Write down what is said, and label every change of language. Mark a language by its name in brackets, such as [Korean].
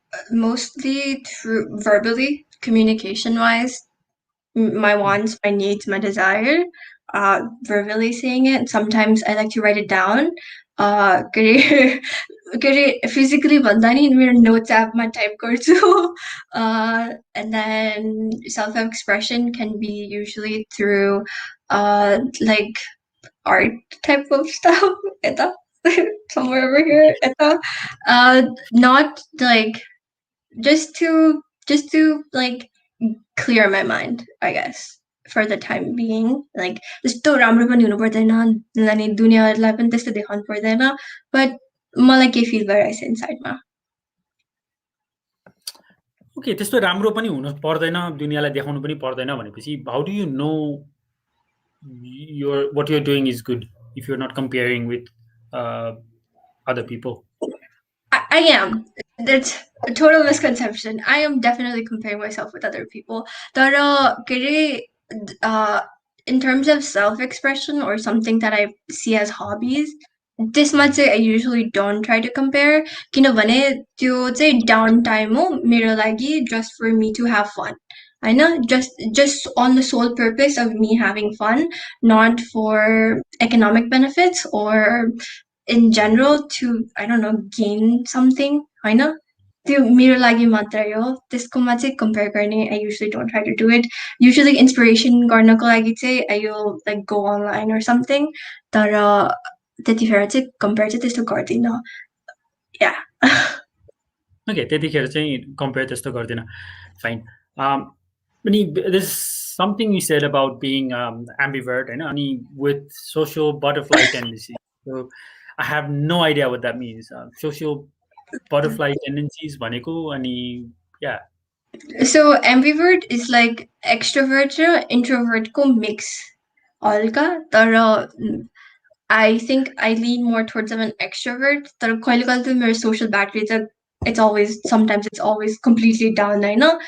[English] Mostly through verbally, communication-wise. My wants, my needs, my desire. Verbally saying it. Sometimes I like to write it down. [Nepali] Physically भन्दा नि मेरो notes app-मा type गर्छु. [English] And then self-expression can be usually through like art type of stuff. Somewhere over here. Not like just to like clear my mind, I guess. for the time being. [Nepali] Like त्यस्तो राम्रो पनि हुनु पर्दैन अनि दुनियाँलाई पनि त्यस्तो देखाउनु पर्दैन, but मलाई के फिल भइरहेछ इनसाइडमा. ओके, त्यस्तो राम्रो पनि हुनु पर्दैन, दुनियाँलाई देखाउनु पनि पर्दैन भनेपछि [English] How do you know what you're doing is good if you're not comparing with other people? I am. That's a total misconception. I am definitely comparing myself with other people. But in terms of self-expression or something that I see as hobbies, this much I usually don't try to compare. [Nepali] किनभने त्यो चाहिँ downtime हो मेरो लागि, [English] just for me to have fun. I know, just on the sole purpose of me having fun, not for economic benefits or in general to, I don't know, gain something, होइन? [Nepali] त्यो मेरो लागि मात्रै हो. त्यसकोमा चाहिँ compare गर्ने [English] I usually don't try to do it. Usually inspiration [Nepali] गर्नको लागि चाहिँ [English] I will like go online or something. [Nepali] तर त्यतिखेर चाहिँ compare चाहिँ त्यस्तो गर्दिनँ. [English] Yeah. [Nepali] ओके, त्यतिखेर चाहिँ कम्पेयर त्यस्तो गर्दिनँ. फाइन. [English] अनि this something you said about being ambivert होइन, अनि with social butterfly tendency. So I have no idea what that means. Social butterfly tendencies [Nepali] भनेको अनि या. [English] So ambivert is like extrovert र introvert को mix हल्का. तर I think I lean more towards of an extrovert. [Nepali] तर कहिले कहिले त मेरो social battery चाहिँ [English] sometimes it's always completely down, [Nepali] होइन?